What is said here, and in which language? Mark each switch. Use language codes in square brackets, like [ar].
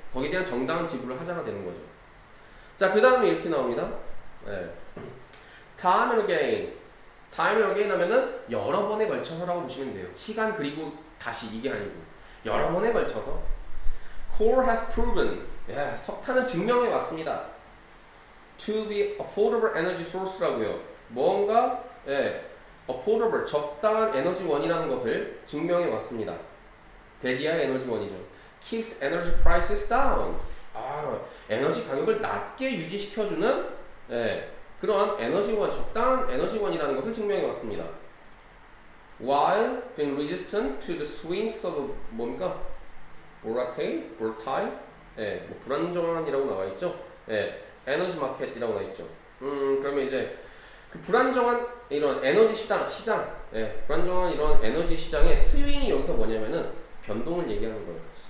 [ko] 거기에 대한 정당한 지불을 하자가 되는 거죠. 자, 그 다음에 이렇게 나옵니다. [en] time and again. time and again [ko] 하면은 여러 번에 걸쳐서라고 보시면 돼요. 시간 그리고 다시 이게 아니고 여러 번에 걸쳐서 [en] coal has proven [ko] 석탄은 증명해 왔습니다. [en] to be affordable energy source라고요. [ko] 뭔가 affordable 적당한 에너지원이라는 것을 증명해 왔습니다. 대기하의 에너지원이죠. [en] keeps energy prices down. [ko] 에너지 가격을 낮게 유지시켜주는 그러한 에너지원, 적당한 에너지원이라는 것을 증명해 왔습니다. [en] While being resistant to the swings of [ko] 뭡니까? volatile, 뭐 불안정한이라고 나와 있죠. 에너지 마켓이라고 나와 있죠. 그러면 이제 그 불안정한 이런 에너지 시장, 불안정한 이런 에너지 시장의 스윙이 여기서 뭐냐면은 변동을 얘기하는 거예요.